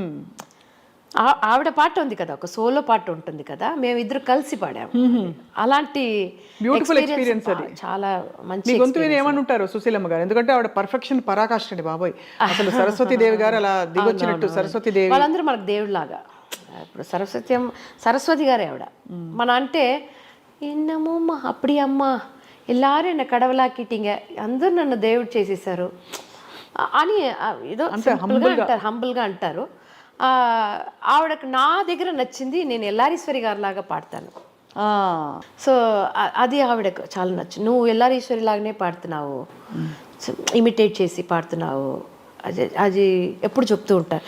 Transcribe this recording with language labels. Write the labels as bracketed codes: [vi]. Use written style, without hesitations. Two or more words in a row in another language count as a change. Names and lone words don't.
[te] ఆవిడ పాట ఉంది కదా, ఒక సోలో పాట ఉంటుంది కదా, మేము ఇద్దరు కలిసి పాడాము. అలాంటి [en] beautiful experience [te] అది. చాలా మంచి గొంతు విని ఏమనుంటారు సుశీలమ్మ గారు? ఎందుకంటే ఆవిడ పర్ఫెక్షన్ పరాకాష్ట అండి బాబోయ్. అసలు సరస్వతి దేవి గారు అలా దిగొచ్చినట్టు. సరస్వతి దేవి వాళ్ళందరూ మనకు దేవుడిలాగా. ఇప్పుడు సరస్వతి గారే ఆవిడ. మన అంటే [ta] என்னமோம்மா அப்படி அம்மா எல்லாரும் என்னை கடவுளாக்கிட்டீங்க, [te] అందరూ నన్ను దేవుడు చేసేసారు అని ఏదో హంబుల్గా అంటారు. ఆవిడకు నా దగ్గర నచ్చింది, నేను ఎల్లారీశ్వరి గారి లాగా పాడతాను. సో అది ఆవిడకు చాలా నచ్చింది. నువ్వు ఎల్లారీశ్వరి లాగానే పాడుతున్నావు, ఇమిటేట్ చేసి పాడుతున్నావు, అది ఎప్పుడు చెప్తూ ఉంటారు.